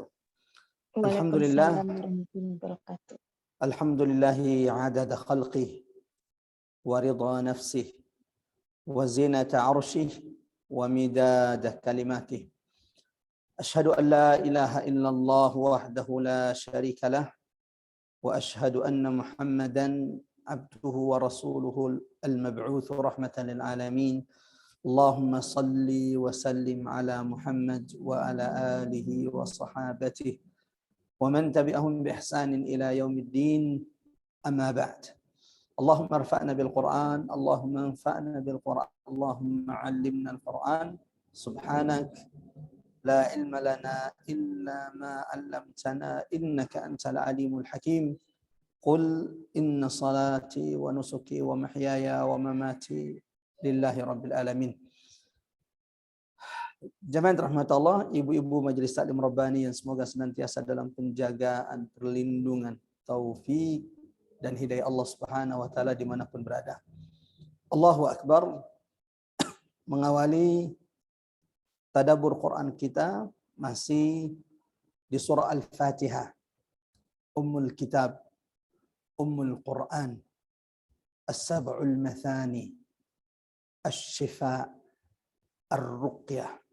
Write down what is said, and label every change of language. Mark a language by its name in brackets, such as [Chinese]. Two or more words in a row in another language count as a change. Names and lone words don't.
[Arabic] الحمد لله. الحمد لله عدد خلقه ورضا نفسه وزنة عرشه ومداد كلماته. أشهد أن لا إله إلا الله وحده لا شريك له وأشهد أن محمدا عبده ورسوله المبعوث رحمة للعالمين. اللهم صل وسلم على محمد وعلى آله وصحابته ومن تبعهم بإحسان إلى يوم الدين. أما بعد. اللهم ارفعنا بالقرآن اللهم انفعنا بالقرآن اللهم علمنا القرآن. سبحانك لا علم لنا إلا ما علمتنا إنك أنت العليم الحكيم. قل إن صلاتي ونسكي ومحياي ومماتي لله رب العالمين. [Indonesian] Jamaah rahmat Allah, ibu-ibu majelis taklim rabbani yang semoga senantiasa dalam penjagaan, perlindungan, taufik dan hidayah Allah [Arabic] سبحانه وتعالى [Indonesian] dimanapun berada. [Arabic] الله أكبر. [Indonesian] Mengawali tadabbur Quran kita masih di surah Al-Fatihah, Ummul Kitab, Ummul Quran, As-Sab'ul Mathani, Asy-Syifa, Ar-Ruqyah.